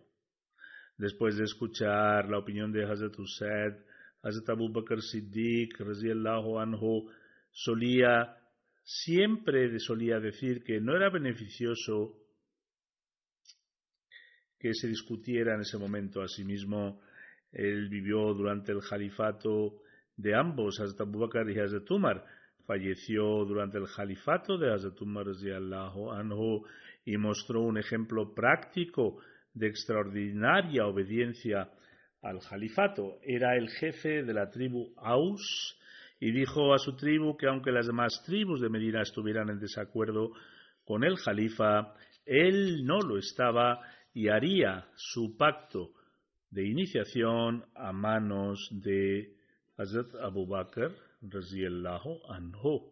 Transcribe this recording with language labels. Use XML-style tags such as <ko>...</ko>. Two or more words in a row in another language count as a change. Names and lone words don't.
<es>Después de escuchar la opinión de Hazrat Usaid, Hazrat Abu Bakr Siddiq,</es> <ar>رضي الله عنه,</ar> <es>siempre solía decir que no era beneficioso que se discutiera en ese momento. Asimismo, él vivió durante el califato de ambos, Hazrat Abu Bakr y Hazrat Umar. Falleció durante el califato de Hazrat Umar</es> <ar>رضي الله عنه</ar> <es>y mostró un ejemplo práctico de extraordinaria obediencia al califato. Era el jefe de la tribu Aus y dijo a su tribu que aunque las demás tribus de Medina estuvieran en desacuerdo con el califa, él no lo estaba y haría su pacto de iniciación a manos de Hazrat Abu Bakr</es> <ar>رضي الله عنه.</ar>